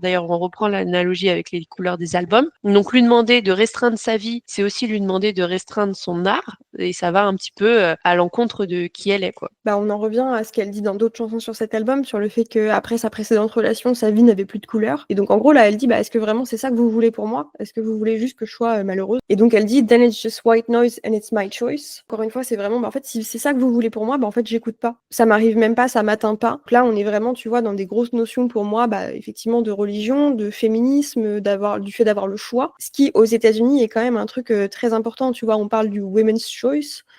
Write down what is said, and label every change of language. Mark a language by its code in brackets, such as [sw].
[fr] D'ailleurs, on reprend l'analogie avec les couleurs des albums. Donc, lui demander de restreindre sa vie, c'est aussi lui demander de restreindre son art. Et ça va un petit peu à l'encontre de qui elle est, quoi. On en revient à ce qu'elle dit dans d'autres chansons sur cet album, sur le fait qu'après sa précédente relation, sa vie n'avait plus de couleur. Et donc, en gros, là, elle dit est-ce que vraiment c'est ça que vous voulez pour moi? Est-ce que vous voulez juste que je sois malheureuse? Et donc, elle dit [en] Then it's just white noise and it's my choice. [fr] Encore une fois, c'est vraiment en fait, si c'est ça que vous voulez pour moi, en fait, j'écoute pas. Ça m'arrive même pas, ça m'atteint pas. Donc là, on est vraiment, tu vois, dans des grosses notions pour moi, effectivement, de religion, de féminisme, du fait d'avoir le choix. Ce qui, aux États-Unis, est quand même un truc très important. Tu vois, on parle du women's choice.